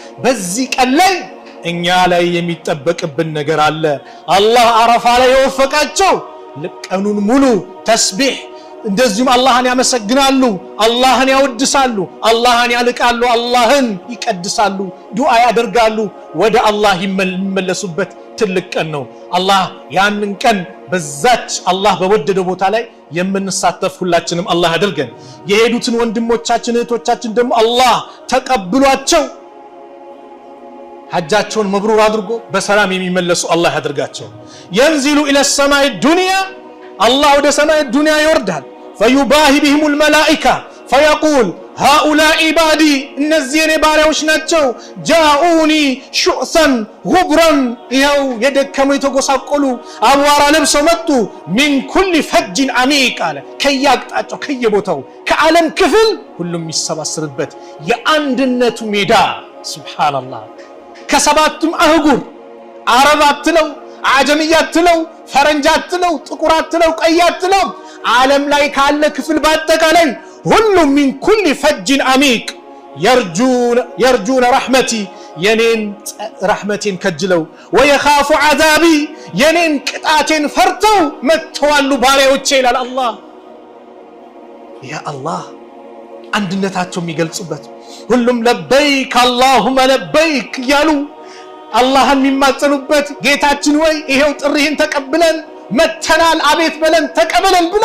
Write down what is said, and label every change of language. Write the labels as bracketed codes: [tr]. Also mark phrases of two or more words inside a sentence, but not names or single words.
[am] በዚህ ቀን ላይ እኛ ላይ የሚጠበቅብን ነገር አለ። አላህ አረፋ ላይ የወፈቃቸው ቀኑን ሙሉ ተስቢህ እንደዚሁም አላህን ያመሰግናሉ፣ አላህን ያወድሳሉ፣ አላህን ያልቃሉ፣ አላህን ይቀድሳሉ፣ ዱዓ ያደርጋሉ፣ ወደ አላህ የሚመለሱበት ትልቅ ቀን ነው። አላህ ያንን ቀን በዛች አላህ በወደደው ቦታ ላይ የምንሳተፍ ሁላችንም አላህ ያድርገን። የሄዱትን ወንድሞቻችን እህቶቻችን ደግሞ አላህ ተቀብሏቸው ሐጃቸውን መብሩር አድርጎ በሰላም የሚመለሱ አላህ ያድርጋቸው። [ar] ينزل الى السماء الدنيا الله [am] ወደ ሰማይ ዱንያ ይወርዳል። [ar] فيباهي بهم الملائكه فيقول هؤلاء عبادي [am] እነዚህ የኔ ባሪያዎች ናቸው። [ar] جاءوني شؤثا غبرا [am] ይኸው የደከሙ የተጎሳቆሉ አቧራ ለብሰው መጡ። [ar] من كل فج عميق [am] አለ ከያቅጣጫው ከየቦታው ከዓለም ክፍል ሁሉም የሚሰባሰብበት የአንድነቱ ሜዳ ሱብሃንአላህ። ከሰባቱም አህጉር አረብ አትለው፣ አጀምያ አትለው፣ ፈረንጅ አትለው፣ ጥቁር አትለው፣ ቀይ አትለው፣ ዓለም ላይ ካለ ክፍል በአጠቃላይ ሁሉም من [ar] كل فج عميق يرجون رحمتي [am] የኔን ረሕመቴን ከጅለው [ar] ويخاف عذابي [am] የኔን ቅጣቴን ፈርተው መጥተዋሉ ባሪያዎቼ ይላል አላህ። ያ አላህ አንድነታቸው የሚገልጹበት ሁሉም [ar] لبيك اللهم لبيك [am] እያሉ አላህን የሚማጸኑበት ጌታችን ወይ ይሄው ጥሪህን ተቀብለን መተናል አቤት በለን ተቀበለን ብለው